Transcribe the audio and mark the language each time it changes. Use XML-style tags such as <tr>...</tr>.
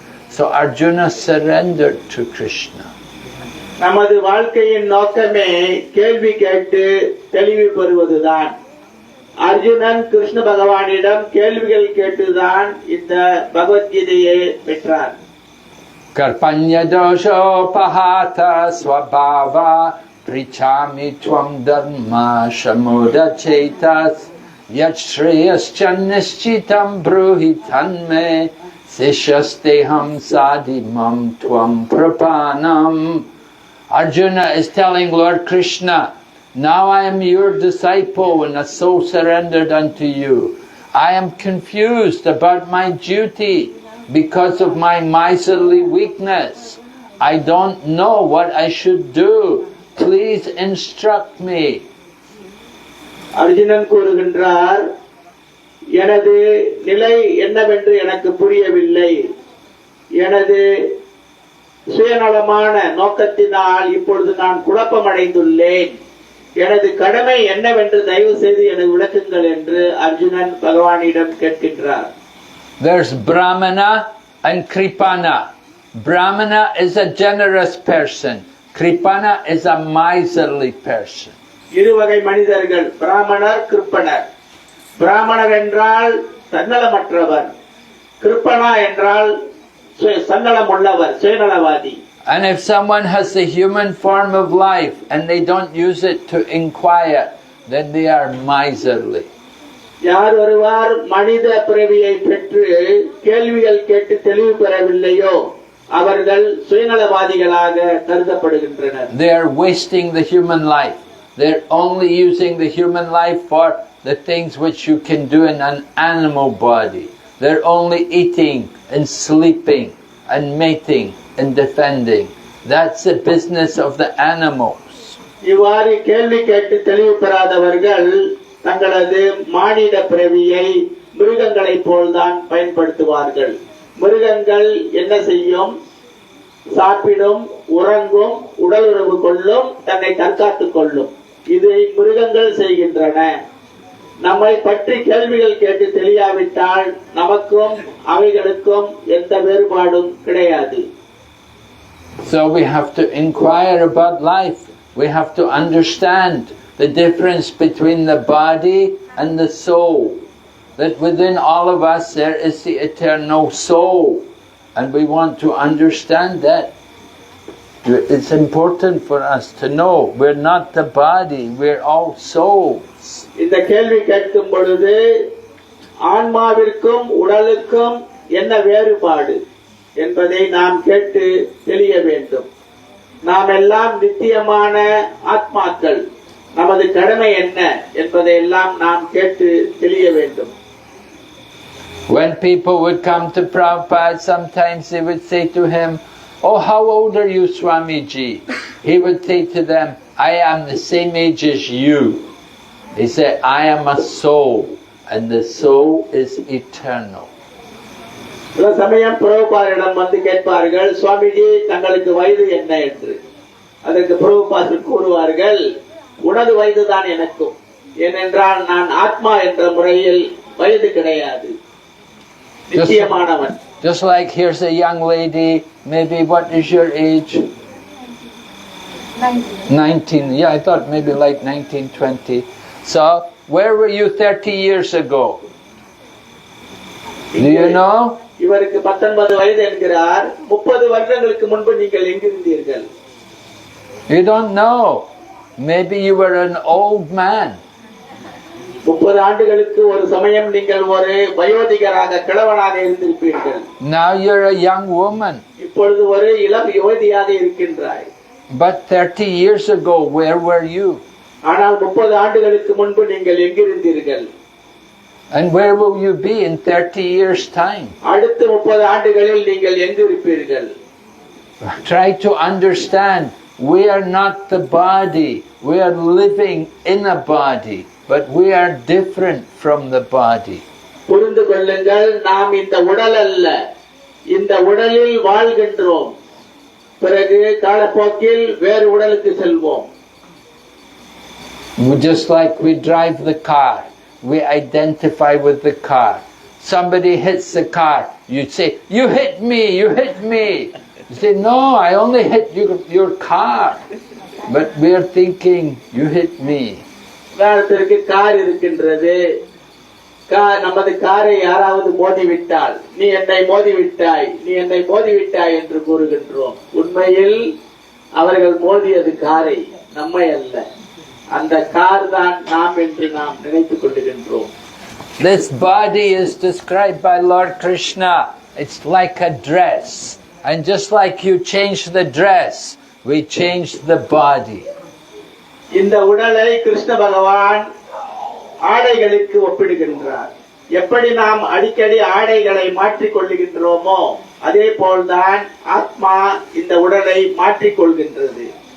<en>So Arjuna surrendered to Krishna.</en> <ta>நமது வாழ்க்கையின் நோக்கமே கேள்வி கேட்டு தெளிவு பெறுவதுதான். அர்ஜுனன் கிருஷ்ண பகவானிடம் கேள்விகள் கேட்டுதான் இந்த பகவத்கீதையை பெற்றார்.</ta> <sa>Karpanya dosho pahata swabhava prichami tvam dharma shamuda chetas yat shreyascha nischitam bruhi tanme sishasteham sadimam tvam prapanam.</sa> <en>Arjuna is telling Lord Krishna, now I am your disciple and a soul surrendered unto you. I am confused about my duty because of my miserly weakness. I don't know what I should do. Please instruct me.</en> <ta>Arjunan கூறுகின்றார், எனது நிலை என்னவென்று எனக்கு புரியவில்லை. எனது சுயநலமான நோக்கத்தினால் இப்பொழுது நான் குழப்பமடைந்துள்ளேன். எனது கடமை என்னவென்று தயவு செய்து எனக்கு விளக்குங்கள் என்று அர்ஜுனன் பகவானிடம் கேட்கின்றார்.</ta> <en>There's Brahmana and Kripana. Brahmana is a generous person. Kripana is a miserly person.</en> <ta>இருவகை மனிதர்கள், பிராமணர், கிருப்பணர். பிராமணர் என்றால் தன்னலமற்றவர், கிருப்பணா என்றால் சன்னலமுள்ளவர், சுயநலவாதி.</ta> <en>And if someone has the human form of life and they don't use it to inquire, then they are miserly.</en> <ta>யார் ஒருவர் மனித பிறவியை பெற்று கேள்விகள் கேட்டு தெளிவு பெறவில்லையோ அவர்கள் சுயநலவாதிகளாக கருதப்படுகின்றனர்.</ta> <en>They are wasting the human life. They're only using the human life for the things which you can do in an animal body. They're only eating and sleeping and mating and defending. That's the business of the animals.</en> <ta>இவ்வாறு கேள்வி கேட்டு தெளிவு பெறாதவர்கள் தங்களது மானிட பிறவியை மிருகங்களைப் போல்தான் பயன்படுத்துவார்கள். மிருகங்கள் என்ன செய்யும்? சாப்பிடும், உறங்கும், உடலுறவு கொள்ளும், தன்னை தற்காத்துக் கொள்ளும். இதை மிருகங்கள் செய்கின்றன. நம்மை பற்றி கேள்விகள் கேட்டு தெரியாவிட்டால் நமக்கும் அவைகளுக்கும் எந்த வேறுபாடும் கிடையாது.</ta> <en>So we have to inquire about life. We have to understand the difference between the body and the soul. That within all of us there is the eternal soul. And we want to understand that. It's important for us to know we're not the body, we're all souls.</en> <ta>இந்த கேள்வி கேட்கும் பொழுது ஆன்மாவிற்கும் உடலுக்கும் என்ன வேறுபாடு என்பதை நாம் கேட்டு தெளிய வேண்டும். நாம் எல்லாம் நித்தியமான ஆத்மாக்கள். நமது கடமை என்ன என்பதை எல்லாம் நாம் கேட்டு தெளிய வேண்டும்.</ta> <en>When people would come to Prabhupada, sometimes they would say to him, "Oh, how old are you, Swamiji?" He would say to them, "I am the same age as you." He said, "I am a soul, and the soul is eternal."</en> <ta>சில சமயம் பிரபுபாதிடம் வந்து கேட்பார்கள், சுவாமிஜி தங்களுக்கு வயது என்ன என்று. அதற்கு பிரபுபாதர் கூறுவார்கள், உனது வயதுதான் எனக்கும். ஏனென்றால் நான் ஆத்மா என்ற முறையில் வயது கிடையாது, நிச்சயமானவன்.</ta> <en>Just like here's a young lady, maybe what is your age? 19. Yeah, I thought maybe like 19, 20. So, where were you 30 years ago? Do you know?</en> <ta>இவருக்கு 19 வயது என்கிறார். 30 வருடங்களுக்கு முன்பு நீங்கள் எங்கிருந்தீர்கள்?</ta> <en>You don't know. Maybe you were an old man.</en> <ta>30 ஆண்டுகளுக்கு ஒரு சமயம் நீங்கள் ஒரு வயோதிகராக கிழவனாக இருந்திருப்பீர்கள்.</ta> <en>Now you're a young woman.</en> <ta>இப்பொழுது ஒரு இளம் யுவதியாக இருக்கின்றாய்.</ta> <en>But 30 years ago, where were you?</en> <ta>ஆனால் 30 ஆண்டுகளுக்கு முன்பு நீங்கள் எங்கிருந்தீர்கள்?</ta> <en>And where will you be in 30 years' time?</en> <ta>அடுத்த 30 ஆண்டுகளில் நீங்கள் எங்கு இருப்பீர்கள்?</ta> <en>Try to understand, we are not the body. We are living in a body, but we are different from the body.</en> <ta>புரிந்து கொள்ளுங்கள், நாம் இந்த உடல் அல்ல, இந்த உடலில் வாழ்கின்றோம். பிறகு காலப்போக்கில் வேறு உடலுக்கு செல்வோம்.</ta> <en>Just like we drive the car, we identify with the car. Somebody hits the car, you say, "You hit me, you hit me." You say, "No, I only hit your car." But we are thinking, "You hit me."</en> <ta>உதாரணத்திற்கு car இருக்கின்றது. நமது காரை யாராவது மோதிவிட்டால், நீ என்னை மோதிவிட்டாய், நீ என்னை மோதிவிட்டாய் என்று கூறுகின்றோம். உண்மையில் அவர்கள் மோதியது காரை, நம்மை அல்ல. அந்த கார் தான் நாம் என்று நாம் நினைத்துக் கொள்ளுகின்றோம்.</ta> <en>This body is described by Lord Krishna. It's like a dress. And just like you change the dress, we change the body.</en> <ta>இந்த உடலை கிருஷ்ண பகவான் ஆடைகளுக்கு ஒப்பிடுகின்றார். எப்படி நாம் அடிக்கடி ஆடைகளை மாற்றிக் கொள்ளுகின்றோமோ அதே போல்தான் ஆத்மா இந்த உடலை மாற்றிக் கொள்கின்றது.</ta>